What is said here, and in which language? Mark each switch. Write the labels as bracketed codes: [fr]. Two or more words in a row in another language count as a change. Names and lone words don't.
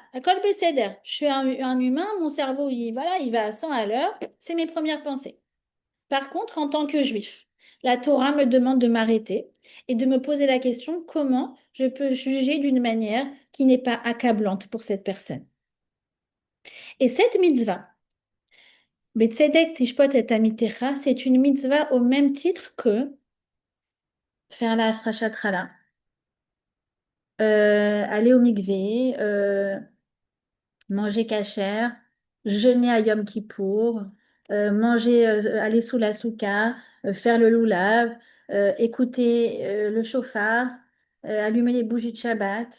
[fr] À [he] כל בסדר, [fr] je suis un humain, mon cerveau, voilà, il va à 100 à l'heure, c'est mes premières pensées. Par contre, en tant que juif, la Torah me demande de m'arrêter et de me poser la question comment je peux juger d'une manière qui n'est pas accablante pour cette personne. Et cette mitzvah, [he] בצדק תשפוט את עמיתך, [fr] c'est une mitzvah au même titre que faire la [he] הפרשת חלה, [fr] aller au mikvé, manger kasher, jeûner à Yom Kippour, aller sous la souka, faire le loulav, écouter le chauffard, allumer les bougies de Shabbat.